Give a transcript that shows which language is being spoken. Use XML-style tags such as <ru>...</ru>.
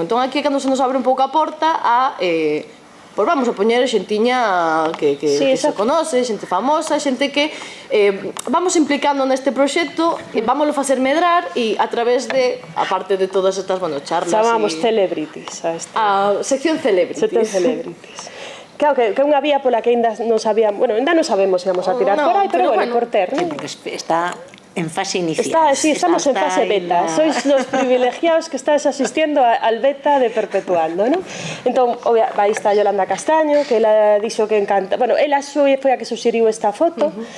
<gl>Entón aquí é cando se nos abre un pouco a porta a pois vamos a poñer xentiña que se conoce, xente famosa, xente que vamos implicando neste proxecto e vámoslo facer medrar e a través de, aparte de todas estas, bueno, charlas... Chamamos celebrities a esta. A sección celebrities. Sección celebrities. Claro, que unha vía pola que ainda non sabíamos, bueno, ainda non sabemos se vamos a tirar por aí, pero bueno, por ter, non? Porque está en fase inicial. Sí, estamos en fase beta.</gl> <es>Sois los privilegiados que estáis asistiendo al beta de Perpetuando, ¿no?</es> <gl>Entón, aí está Yolanda Castaño, que ela dixo que encanta... Bueno, ela foi a que suxeriu esta foto.</gl>